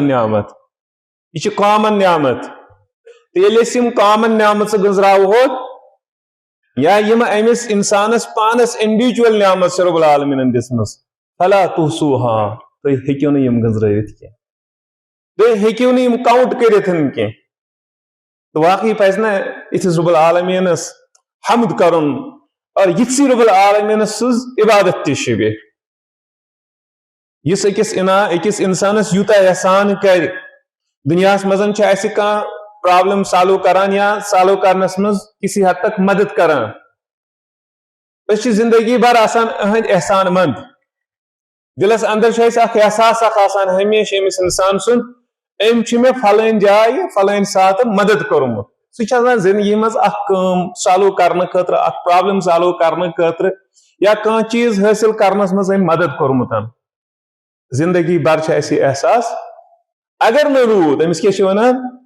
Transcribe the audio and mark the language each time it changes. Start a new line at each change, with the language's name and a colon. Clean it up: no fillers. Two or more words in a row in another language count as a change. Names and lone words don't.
Kashmiri: نعمت یہ کامن نعمت تو ییٚلہِ أسۍ یِم کامن نعمت گنزراوہوک یا یم أمِس انسانس پانس انڈیویجول نعمت چھِ رب العالمیٖنن دِژمٕژ
Arabic: فلا تحصوها
Kashmiri: تُہۍ ہیٚکِو نہٕ یِم گنزرٲوِتھ کینٛہہ تُہۍ ہیٚکِو نہٕ یِم کاؤنٹ کٔرِتھ کینٛہہ تو واقعی پزِ نہ یِتھِس رب العالمیٖنس حمد کرُن اور یِتھسٕے رب العالمیٖنس سٕنٛز عبادت تہِ چھِ بیٚیہِ یُس أکِس انسانس یوٗتاہ احسان کرِ دُنیاہس منٛز چھِ اَسہِ کانٛہہ
English: problem solve
Kashmiri: کران یا سالو کرنس منٛز
Urdu: کسی حد تک
Kashmiri: مدد کران أسۍ چھِ زندگی بھر آسان أہنٛدۍ احسان مند دلس اندر چھُ اَسہِ اکھ احساس اکھ آسان ہمیشہ أمِس انسان سُنٛد أمۍ چھُ مےٚ فلٲنۍ جایہِ فلٲنۍ ساتہٕ مدد کوٚرمُت سُہ چھُ آسان زندگی منٛز اکھ کٲم سالو کرنہٕ خٲطرٕ اکھ
English: problem solve
Kashmiri: کرنہٕ خٲطرٕ یا کانٛہہ چیٖز حٲصِل کرنس منٛز أمۍ مدد کوٚرمُت زندگی بھر چھُ اَسہِ یہِ احساس اگر نہٕ روٗد أمِس کیٛاہ چھِ ونان